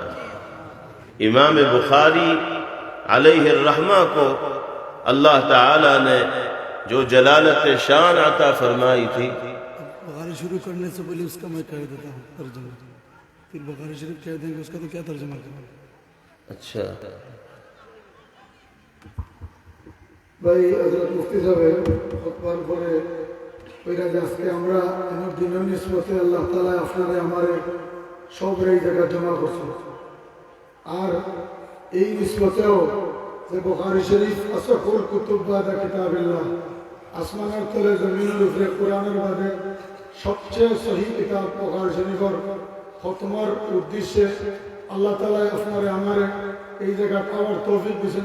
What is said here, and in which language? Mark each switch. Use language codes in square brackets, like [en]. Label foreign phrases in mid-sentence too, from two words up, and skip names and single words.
[ur] امام بخاری [ar] علیہ الرحمہ [ur] کو اللہ تعالی نے جو جلالت شان عطا فرمائی تھی، بخاری شروع کرنے سے پہلے اس کا میں کہہ دیتا ہوں ترجمہ، پھر بخاری شریف کہہ دیں گے اس کا تو کیا ترجمہ کریں۔ اچھا [bn] ভাই হযরত মুফতি সাহেব খুতবার পরে কইরা যে আজকে আমরা এমন দিনের নিসবতে আল্লাহ তাআলা আপনারে আমারে সবরে এই জায়গা জমা করছে, আর এই নিসবতেও যে বুখারী শরীফ [ar] أصح الكتب بعد كتاب الله, [bn] আসমানের তলে জমিনের উপরে কোরআনের বাদে সবচেয়ে সহিহ কিতাব বুখারী শরীফের খতমের উদ্দেশ্যে আল্লাহ তাআলা আপনারে আমারে এই জায়গা পাওয়ার তৌফিক দিয়েছেন।